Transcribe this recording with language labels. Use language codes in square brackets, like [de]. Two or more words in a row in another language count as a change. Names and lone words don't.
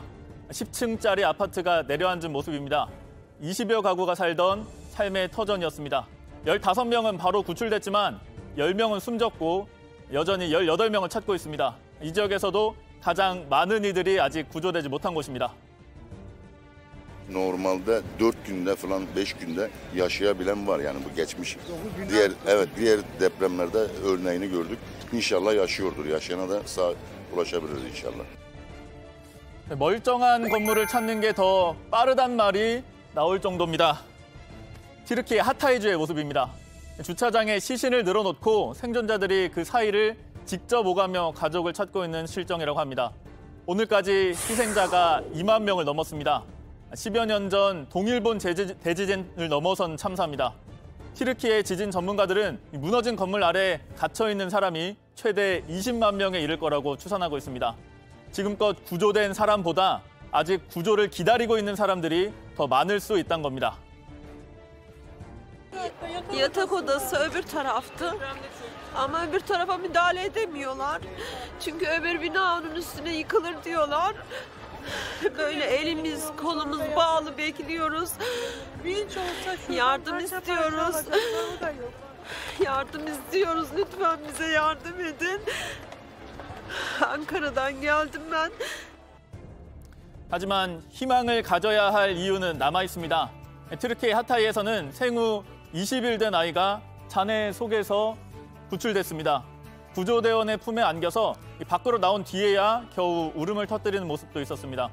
[ko] 10층짜리 아파트가 내려앉은 모습입니다. 20여 가구가 살던 삶의 터전이었습니다. 15명은 바로 구출됐지만 10명은 숨졌고 여전히 18명을 찾고 있습니다. 이 지역에서도 가장 많은 이들이 아직 구조되지 못한 곳입니다. [tr] Normalde 4 günde falan 5 günde yaşayabilen var yani bu geçmiş. Diğer depremlerde örneğini gördük. İnşallah yaşıyordur. Yaşayana da sağ ulaşabiliriz inşallah. [ko] 멀쩡한 건물을 찾는 게 더 빠르단 말이 나올 정도입니다. 튀르키예 하타이주의 모습입니다. 주차장에 시신을 늘어놓고 생존자들이 그 사이를 직접 오가며 가족을 찾고 있는 실정이라고 합니다. 오늘까지 희생자가 2만 명을 넘었습니다. 10여 년 전 동일본 대지진을 넘어선 참사입니다. 튀르키예 지진 전문가들은 무너진 건물 아래 갇혀있는 사람이 최대 20만 명에 이를 거라고 추산하고 있습니다. 지금껏 구조된 사람보다 아직 구조를 기다리고 있는 사람들이 더 많을 수 있다는 겁니다. [tr] Yatak odası öbür taraftı. Ama öbür tarafa müdahale edemiyorlar. Çünkü öbür bina onun üstüne yıkılır diyorlar. Böyle elimiz, kolumuz bağlı bekliyoruz. Yardım istiyoruz. Yardım istiyoruz. Lütfen bize yardım edin. Ankara'dan geldim ben. [ko] 하지만 희망을 가져야 할 이유는 남아 있습니다. 튀르키예 하타이에서는 생후 20일 된 아이가 잔해 속에서 구출됐습니다. 구조대원의 품에 안겨서 밖으로 나온 뒤에야 겨우 울음을 터뜨리는 모습도 있었습니다.